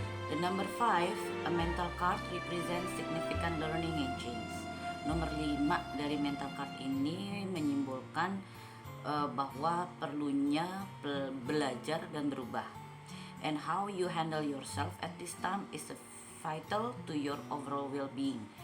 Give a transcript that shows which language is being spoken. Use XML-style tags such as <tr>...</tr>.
<en>The number 5, a mental card, represents significant learning and change.</en> <id>Nomor 5 dari mental card ini menyimbolkan bahwa perlunya belajar dan berubah.</id> <en>And how you handle yourself at this time is vital to your overall well-being.</en>